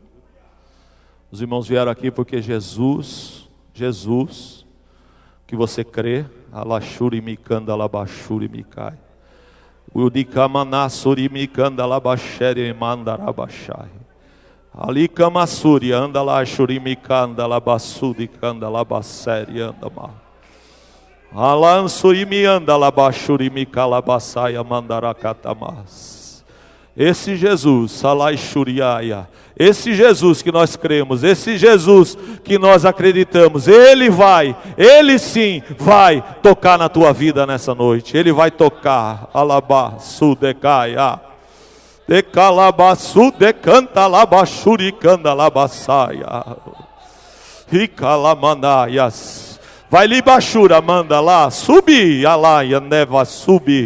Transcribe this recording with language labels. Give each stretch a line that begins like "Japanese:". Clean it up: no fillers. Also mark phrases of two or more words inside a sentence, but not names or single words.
Portuguese: Os irmãos vieram aqui porque Jesus, que você crê, Alachuri Mikanda Labachuri Mikai. Udikamanassuri Mikanda Labachere Mandarabachai. Ali Kamassuri anda lá Shuri Mikanda Labasudi Kanda Labaseri Andama. Alansuri Mianda Labachuri Mikalabasaya Mandarakatamas. Esse Jesus, Salai Shuriaya, esse Jesus que nós cremos, esse Jesus que nós acreditamos, Ele sim vai tocar na tua vida nessa noite. Ele vai tocar, Alabá, Sudekaya, Decalabasu, Decanta, Labachuricanda, Labasaia, Ricalamanaias, vai Libachura, manda lá, subir, Alaia, neva, subir.